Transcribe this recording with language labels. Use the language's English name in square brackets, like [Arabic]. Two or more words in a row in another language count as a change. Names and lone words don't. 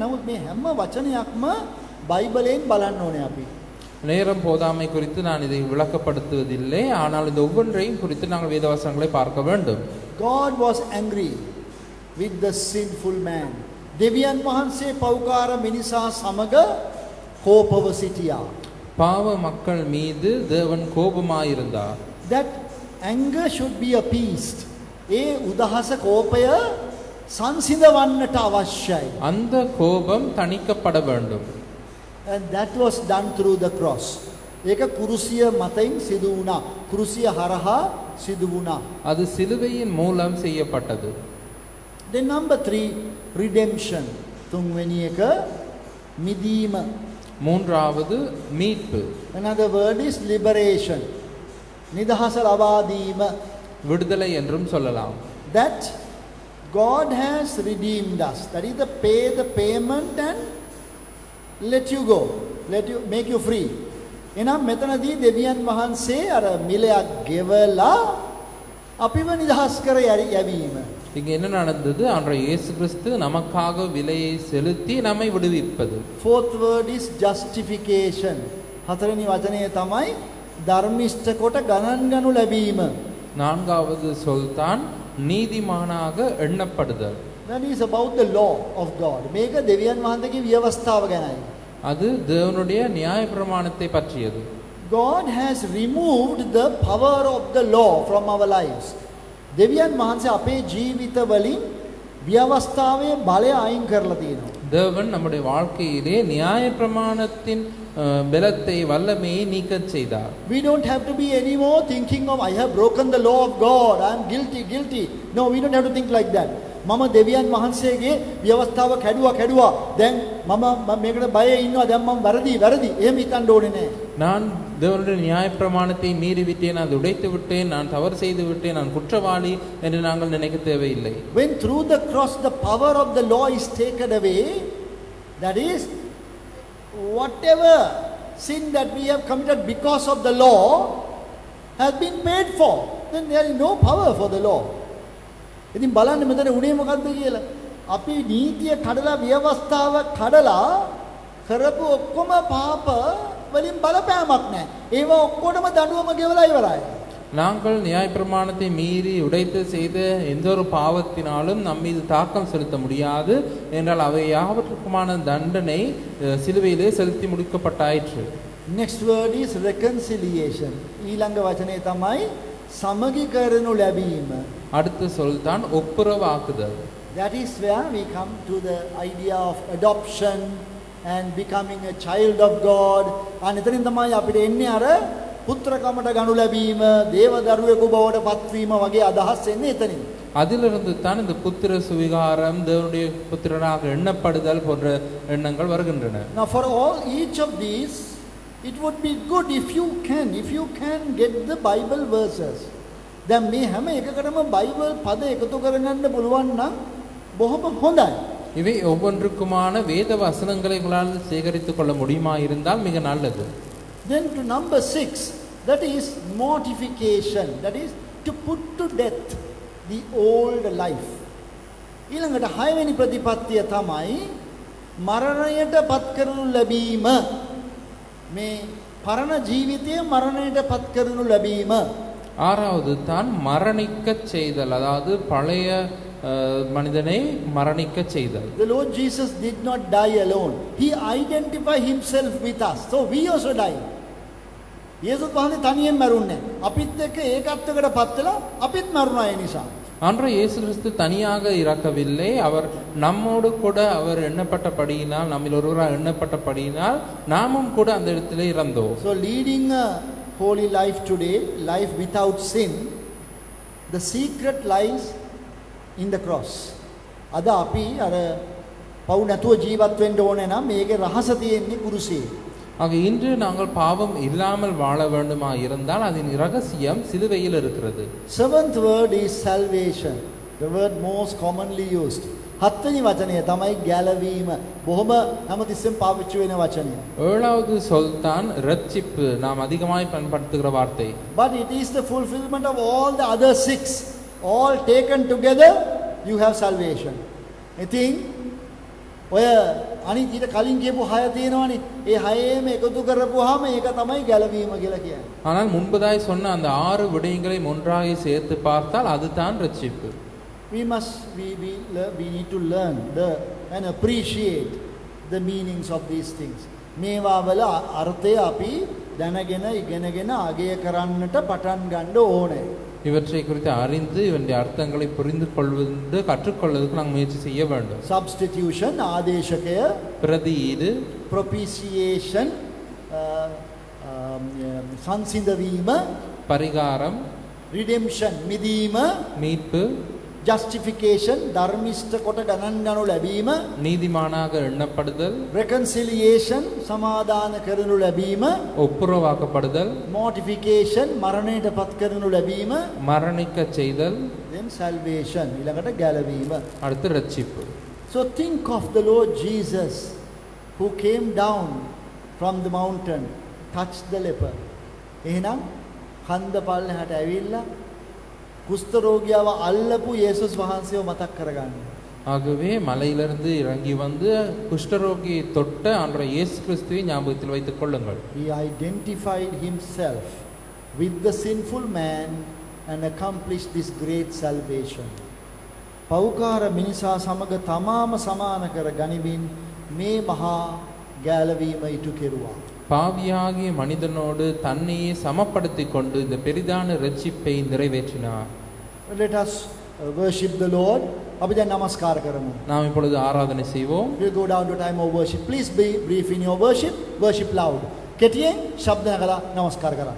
[Sinhala] නමුත් මේ හැම වචනයක්ම බයිබලයෙන් බලන්න ඕනේ අපි. [Tamil] நேரம் போதாமை குறித்து நான் இதை விளக்கப்படுத்துவதில்லை, ஆனால் இந்த ஒவ்வொன்றையும் குறித்து நாங்கள் வேதவசனங்களை பார்க்க வேண்டும். [English] God was angry with the sinful man. [Sinhala] දෙවියන් වහන්සේ පෞකාර මිනිසා සමග කෝපව සිටියා. [Tamil] பாவ மக்கள் மீது தேவன் கோபமாயிருந்தார். [English] That anger should be appeased. [Sinhala] ඒ උදහස කෝපය සංසිඳවන්නට අවශ්‍යයි. [Tamil] அந்த கோபம் தணிக்கப்பட வேண்டும். [English] And that was done through the cross. [Sinhala] ඒක කුරුසිය මතින් සිදු වුණා. කුරුසිය හරහා සිදු වුණා. [Tamil] அது சிலுவையின் மூலம் செய்யப்பட்டது. [English] Then number 3, redemption. [Sinhala] තුන්වෙනි එක මිදීම. [Tamil] மூன்றாவது மீட்பு. [English] Another word is liberation. [Sinhala] නිදහස ලබා දීම. [Tamil] விடுதலை என்றும் சொல்லலாம். [English] That God has redeemed us. That is the payment and let you go. Make you free. [Sinhala] එනම් මෙතනදී දෙවියන් වහන්සේ අර මිලයක් ගෙවලා අපිව නිදහස් කර යැවීම. [Tamil] இங்கே என்ன நடந்தது? ஆண்டவர் இயேசு கிறிஸ்து நமக்காக விலையை செலுத்தி நம்மை விடுவிப்பது. [English] Fourth word is justification. [Sinhala] හතරවෙනි වචනය තමයි ධර්මිෂ්ඨ කොට ගණන් ගනු ලැබීම. [Tamil] நான்காவது சொல் தான் நீதிமானாக எண்ணப்படுதல். [English] That is about the law of God. [Sinhala] මේක දෙවියන් වහන්සේගේ ව්‍යවස්ථාව ගැනයි. [Tamil] அது தேவனுடைய நியாயப்பிரமாணத்தை பற்றியது. [English] God has removed the power of the law from our lives. [Sinhala] දෙවියන් වහන්සේ අපේ ජීවිත වලින් ව්‍යවස්ථාවේ බලය අයින් කරලා තියෙනවා. [Tamil] தேவன் நம்முடைய வாழ்க்கையிலே நியாயப்பிரமாணத்தின் பலத்தை வல்லமையை நீக்கச் செய்தார். [English] We don't have to be anymore thinking of I have broken the law of God, I am guilty. No, we don't have to think like that. [Sinhala] මම දෙවියන් වහන්සේගේ ව්‍යවස්ථාව කැඩුවා. දැන් මම මේකට බය ඉන්නවා. දැන් මම වැරදි. එහෙම හිතන්න ඕනේ නෑ. [Tamil] நான் தேவனுடைய நியாயப்பிரமாணத்தை மீறி விட்டேன், அதை உடைத்து விட்டேன், நான் தவறு செய்து விட்டேன், நான் குற்றவாளி என்று நாங்கள் நினைக்க தேவையில்லை. [English] When through the cross the power of the law is taken away, that is whatever sin that we have committed because of the law has been paid for, then there is no power for the law. [Sinhala] ඉතින් බලන්න මෙතන උනේ මොකද්ද කියලා. අපි නීතිය කඩලා ව්‍යවස්ථාව කඩලා කරපු ඔක්කොම පාප වලින් බලපෑමක් නැහැ. ඒවා ඔක්කොටම දඬුවම ගෙවලා ඉවරයි. [Tamil] நாங்கள் நியாயப்பிரமாணத்தை மீறி உடைத்து செய்த எந்த ஒரு பாவத்தினாலும் நம் மீது தாக்கம் செலுத்த முடியாது என்றால் அவை யாவற்றுக்குமான தண்டனை சிலுவையிலே செலுத்தி முடிக்கப்பட்டாயிற்று. [English] Next word is reconciliation. [Sinhala] ඊළඟ වචනේ තමයි සමගි කරනු ලැබීම. [Tamil] அடுத்த சொல் தான் ஒப்புரவாக்குதல். [English] That is where we come to the idea of adoption and becoming a child of God. [Sinhala] අනිතරින් තමයි අපිට එන්නේ අර පුත්‍රකමට ගනු ලැබීම, දේව දරුවෙකු බවට පත්වීම වගේ අදහස් එන්නේ එතනින්. [Tamil] அதிலிருந்து தான் இந்த புத்திர சுவிகாரம், தேவனுடைய புத்திரனாக எண்ணப்படுதல் போன்ற எண்ணங்கள் வருகின்றன. [English] Now for all each of these it would be good if you can get the Bible verses. [Sinhala] දැන් මේ හැම එකකටම බයිබල් පද එකතු කරගන්න පුළුවන් නම් බොහොම හොඳයි. [Tamil] இவை ஒவ்வொன்றுக்குமான வேத வசனங்களை உங்களால் சேகரித்துக் கொள்ள முடியுமா இருந்தால் மிக நல்லது. [English] Then to number 6, that is mortification, that is to put to death the old life. [Sinhala] ඊළඟට 6 වෙනි ප්‍රතිපත්තිය තමයි මරණයට පත් කරනු ලැබීම. මේ පරණ ජීවිතය මරණයට පත් කරනු ලැබීම. [Tamil] ஆறாவது தான் மரணிக்கச் செய்தல், அதாவது பழைய மனிதனை மரணிக்கச் செய்தல். [English] The Lord Jesus did not die alone. He identified himself with us. So we also die. [Sinhala] යේසුස් වහන්සේ තනියෙන් මැරුන්නේ. අපිත් එක්ක ඒකත්වයකට පත් වෙලා අපිත් මරුණා ඒ නිසා. [Tamil] ஆண்டவர் இயேசு கிறிஸ்து தனியாக இறக்கவில்லை. அவர் நம்மோடு கூட அவர் எண்ணப்பட்டபடியினால், நம்மில் ஒருவராக எண்ணப்பட்டபடியினால் நாமும் கூட அந்த இடத்திலே இறந்தோம். [English] So leading a holy life today, life without sin, the secret lies in the cross. [Sinhala] අද අපි අර පව් නැතුව ජීවත් වෙන්න ඕනේ නම් මේකේ රහස තියෙන්නේ කුරුසියේ. [Tamil] ஆக இன்று நாங்கள் பாவம் இல்லாமல் வாழ வேண்டுமா இருந்தால் அதன் இரகசியம் சிலுவையில் இருக்கிறது. [English] Seventh word is salvation, the word most commonly used. [Sinhala] හත්වෙනි වචනය තමයි ගැලවීම. බොහොම හැමතිස්සෙම පාවිච්චි වෙන වචනය. [Tamil] ஏழாவது சொல் தான் ரட்சிப்பு, நாம் அதிகமாய் பயன்படுத்துகிற வார்த்தை. [English] But it is the fulfillment of all the other 6. All taken together you have salvation. [Sinhala] ඉතින් ඔය අනිත් ඊට කලින් කියපු 6 තියෙනවනේ. ඒ 6ේම එකතු කරපුවාම ඒක තමයි ගැලවීම කියලා කියන්නේ. [Tamil] ஆனால் முன்பதாய் சொன்ன அந்த 6 விடயங்களை ஒன்றாக சேர்த்து பார்த்தால் அதுதான் ரட்சிப்பு. [English] We need to learn and appreciate the meanings of these things. [Sinhala] මේවා වල අර්ථය අපි දැනගෙන ඉගෙනගෙන අගය කරන්නට පටන් ගන්න ඕනේ. [Tamil] இவற்றை குறித்து அறிந்து இவனுடைய அர்த்தங்களை புரிந்து கொள்வது, கற்றுக்கொள்வதற்கு நாம் முயற்சி செய்ய வேண்டும். [Sinhala] Substitution, ආදේශකය, [Tamil] பிரதியீடு, [Sinhala] propitiation, සංසිඳවීම, [Tamil] பரிகாரம், [Sinhala] redemption, මිදීම, [Tamil] மீட்பு, [English] justification, [Sinhala] ධර්මිෂ්ඨ කොට ගණන් ගනු ලැබීම, [Tamil] நீதிமானாக எண்ணப்படுதல், [Sinhala] reconciliation, සමාදාන කරනු ලැබීම, [Tamil] ஒப்புரவாக்கப்படுதல், [Sinhala] mortification, මරණයට පත් කරනු ලැබීම, [Tamil] மரணிக்கச் செய்தல், [English] then salvation, [Sinhala] ඊළඟට ගැලවීම. [Tamil] அடுத்து ரட்சிப்பு. [English] So think of the Lord Jesus who came down from the mountain, touched the leper. [Sinhala] එහෙනම් කන්ද පල්ලෙහාට ඇවිල්ලා කුෂ්ඨරෝගියාව අල්ලපු යේසුස් වහන්සේව මතක් කරගන්න. [Tamil] ஆகவே மலையிலிருந்து இறங்கி வந்து குஷ்டரோகியை தொட்ட ஆண்டவர் இயேசு கிறிஸ்துவை ஞாபகத்தில் வைத்துக் கொள்ளுங்கள். [English] He identified himself with the sinful man and accomplished this great salvation. [Sinhala] පෞකාර මිනිසා සමග තමාම සමාන කර ගනිමින් මේ මහා ගැලවීම ඉටු කෙරුවා. [Tamil] பாவியாகிய மனிதனோடு தன்னையே சமப்படுத்திக் கொண்டு இந்த பெரிதான இரட்சிப்பை நிறைவேற்றினார். [English] Let us worship the Lord. [Sinhala] අපි දැන් නමස්කාර කරමු. [Tamil] நாம் இப்பொழுது ஆராதனை செய்வோம். [English] We'll go down to time of worship. Please be brief in your worship. Worship loud. [Sinhala] කෙටියෙන් ශබ්ද නගලා නමස්කාර කරන්න.